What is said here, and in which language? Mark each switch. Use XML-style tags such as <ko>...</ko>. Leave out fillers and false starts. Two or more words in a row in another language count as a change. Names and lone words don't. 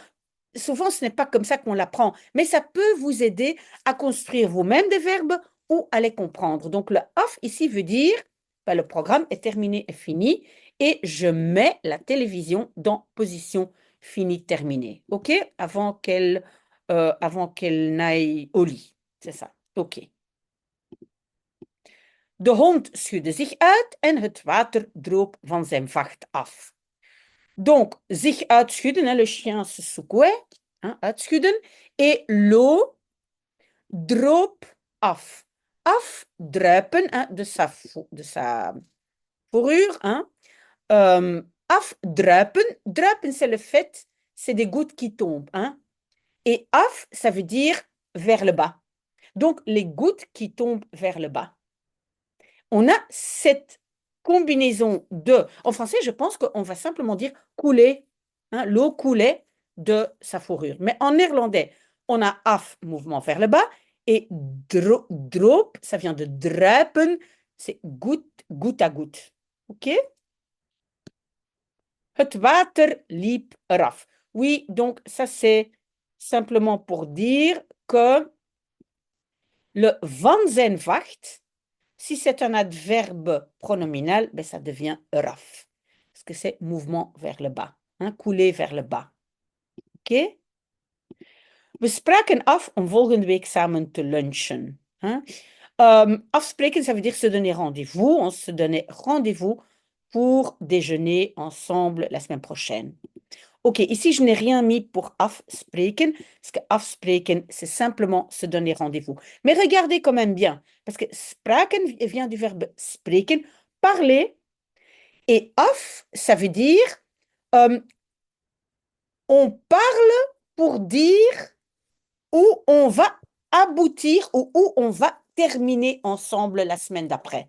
<fr>Souvent, ce n'est pas comme ça qu'on l'apprend, mais ça peut vous aider à construire vous-même des verbes ou à les comprendre. Donc, le off ici veut dire, ben, le programme est terminé et fini, et je mets la télévision dans position finie terminée, OK? Avant qu'elle n'aille au lit. C'est ça, OK.</fr> <nl>De hond schudde zich uit en het water droop van zijn vacht af.</nl> <fr>Donc,</fr> <nl>zich uitschudden,</nl> <fr>le chien se secouait, uitschudden, et l'eau</fr> <nl>droop af. Af, druipen,</nl> <fr>de sa fourrure. Afdruipen. Druipen, c'est le fait, c'est des gouttes qui tombent. Et af, ça veut dire vers le bas. Donc, les gouttes qui tombent vers le bas. On a cette combinaison de... En français, je pense qu'on va simplement dire couler. L'eau coulait de sa fourrure. Mais en néerlandais, on a af, mouvement vers le bas, et droop, ça vient de druipen, c'est goutte à goutte.</fr> <nl>OK? Het water liep eraf.</nl> <fr>Oui, donc ça c'est simplement pour dire que le</fr> <nl>van zijn vacht,</nl> <fr>si c'est un adverbe pronominal, ben ça devient eraf. Parce que c'est mouvement vers le bas, couler vers le bas. OK?</fr> <nl>We spraken af om volgende week samen te lunchen.</nl> <fr>Afspreken, ça veut dire se donner rendez-vous. On se donnait rendez-vous pour déjeuner ensemble la semaine prochaine. OK, ici, je n'ai rien mis pour afspreken, parce que afspreken, c'est simplement se donner rendez-vous. Mais regardez quand même bien, parce que spraken vient du verbe spreken, parler, et af, ça veut dire on parle pour dire où on va aboutir ou où on va terminer ensemble la semaine d'après.</fr>